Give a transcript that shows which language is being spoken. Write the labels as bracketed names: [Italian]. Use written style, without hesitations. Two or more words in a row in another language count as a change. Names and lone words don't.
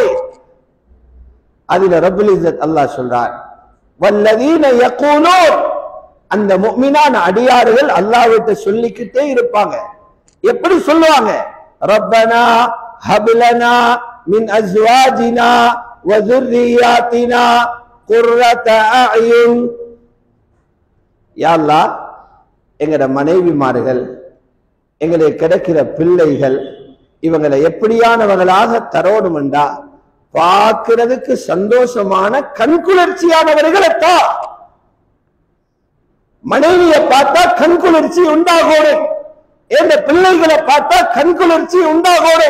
[Tamil] அதுல [Arabic] رب العزة الله [Tamil] சொல்றார், [Arabic] والذين يقولون, [Tamil] அந்த முஃமினான அடியார்கள் அல்லாஹ்விட்ட சொல்லிக்கிட்டே இருப்பாங்க. எப்படி சொல்லுவாங்க? [Arabic] ربنا هب لنا من أزواجنا و ذُرِّيَّاتِنَا قُرَّةَ أَعْيُنٍ, [Tamil] யா அல்லாஹ் எங்கட மனைவிமார்கள், எங்களை கிடைக்கிற பிள்ளைகள், இவங்களை எப்படியானவர்களாக தரோணுமெண்டா பார்க்கிறதுக்கு சந்தோஷமான கண்குளிர்ச்சியானவர்களைத்தா. மனைவியை பார்த்தா கண்குளிர்ச்சி உண்டாகணும், எந்த பிள்ளைகளை பார்த்தா கண்குளிர்ச்சி உண்டாகணும்.